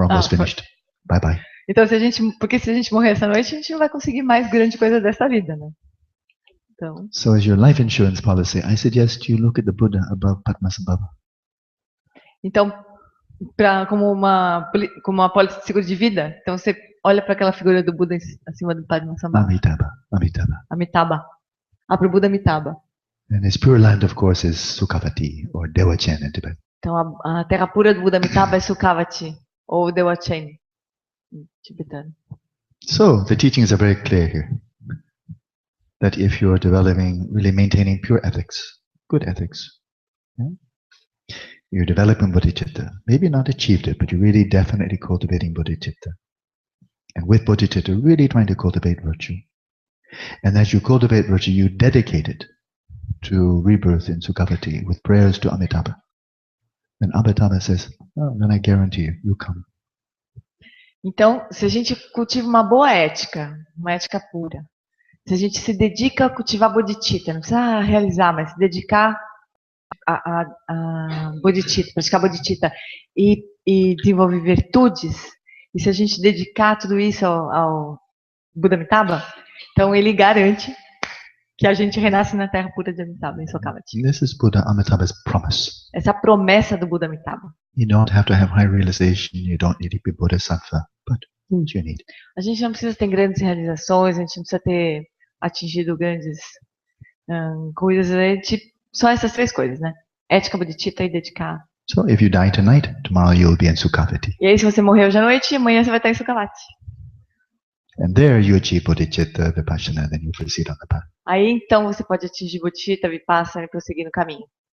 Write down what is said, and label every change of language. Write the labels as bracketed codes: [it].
[en] We're almost finished. Bye bye. [pt] Então porque se a gente morrer essa noite, a gente não vai conseguir mais grande coisa dessa vida, né? Então, [en] so as your life insurance policy, I suggest you look at the Buddha above Padmasambhava. [pt] Então, como uma apólice de seguro de vida, então você olha para aquela figura do Buda acima do Padmasambhava. Amitabha. Para o Buda Amitabha. [en] And his pure land, of course, is Sukhavati or Dewachen in Tibet. [pt] Então a terra pura do Buda Amitabha é Sukhavati ou Dewachen em tibetano. [en] So the teachings are very clear here. That if you're developing, really maintaining pure ethics, good ethics, you're developing bodhicitta. Maybe not achieved it, but you're really definitely cultivating bodhicitta. And with bodhicitta, really trying to cultivate virtue. And as you cultivate virtue, you dedicate it to rebirth in Sukhavati with prayers to Amitabha. Then Amitabha says, oh, then I guarantee you, you come. [pt] Então, se a gente cultiva uma boa ética, uma ética pura, se a gente se dedica a cultivar bodhicitta, não precisa realizar, mas se dedicar a bodhicitta, praticar bodhicitta e desenvolver virtudes, e se a gente dedicar tudo isso ao Buda Amitabha, então ele garante que a gente renasce na terra pura de Amitabha, em Sukhavati. [en] This is Buddha Amitabha's promise. [pt] Essa é a promessa do Buda Amitabha. [en] You don't have to have high realization, you don't need to be bodhisattva, but what you need. [pt] A gente não precisa ter grandes realizações, a gente não precisa ter atingido grandes coisas, só essas três coisas, né? Ética, bodhicitta e dedicar. [en] So if you die tonight, tomorrow you'll be in Sukhavati. [pt] E aí, se você morrer hoje à noite, amanhã você vai estar em Sukhavati. [en] And there you achieve bodhicitta, vipassana, then you proceed on the path. [pt] Aí, então, você pode atingir bodhicitta, vipassana e prosseguir no caminho.